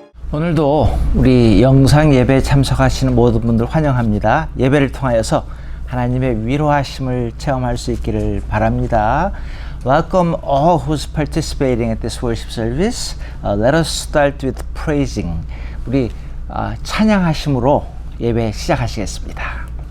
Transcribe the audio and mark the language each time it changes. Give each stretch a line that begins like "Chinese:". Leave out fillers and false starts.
Korean: 오늘도 우리 영상 예배에 참석하시는 모든 분들 환영합니다. 예배를 통하여서 하나님의 위로하심을 체험할 수 있기를 바랍니다.
English: Welcome all who's participating at this worship service. Let us start with praising.
Korean: 우리 찬양하심으로 예배 시작하시겠습니다.